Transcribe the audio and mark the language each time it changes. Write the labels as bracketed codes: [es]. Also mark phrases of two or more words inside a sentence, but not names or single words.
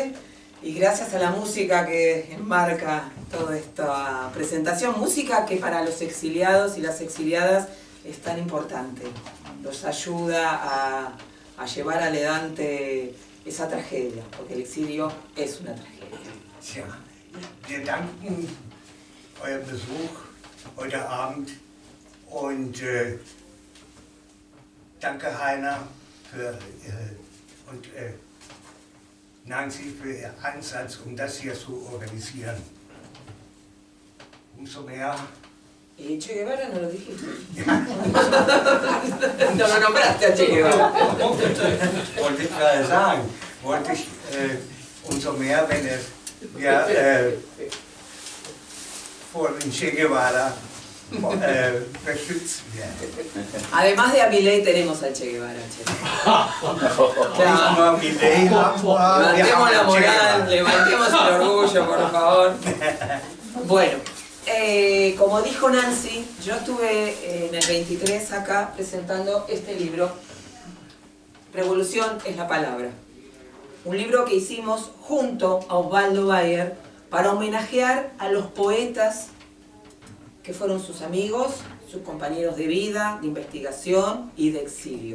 [es] Y gracias a la música que enmarca toda esta presentación. Música que para los exiliados y las exiliadas es tan importante. Los ayuda a llevar adelante esa tragedia, porque el exilio es una tragedia. [de] Tja, wir danken euren Besuch heute Abend und danke Heiner und Nancy für Ihren Ansatz, das hier zu organisieren. Umso mehr. [es] ¿Y Che Guevara no lo dijiste? No lo nombraste a Che Guevara. [de] Wollte ich gerade sagen, umso mehr, wenn wir vor den Che Guevara beschützt werden. [es] Además de a Milei tenemos al Che Guevara. Che. [de] Nicht nur Milei haben wir [es] Levantemos la [de] haben Che [es] moral, [de] Guevara. [es] levantemos el orgullo, por favor. Bueno, como dijo Nancy, yo estuve en el 23 acá presentando este libro, Revolución es la palabra. Un libro que hicimos junto a Osvaldo Bayer para homenajear a los poetas que fueron sus amigos, sus compañeros de vida, de investigación y de exilio.